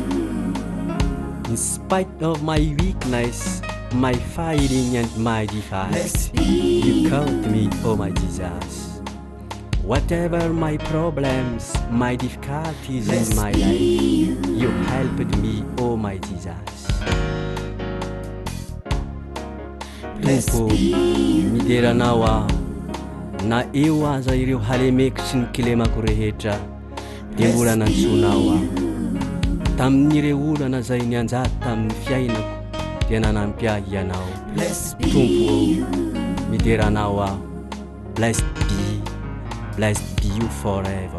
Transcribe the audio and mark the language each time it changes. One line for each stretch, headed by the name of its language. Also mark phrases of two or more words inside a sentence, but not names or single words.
English: In spite of my weakness, my fighting and my defects, Blessed be you called me, oh my Jesus. Whatever my problems, my difficulties in my life, you helped me, oh my Jesus.
Malagasy: Tompo, mideranao aho, na eo aza ireo halemeko sy ny kilemako rehetra, dia mbola nantsonao aho. Tamin'ireo olana zay nianjady tamin'ny fiainako, dia nanampy ahy ianao. Tompo, mideranao aho.
English: Blessed be you forever.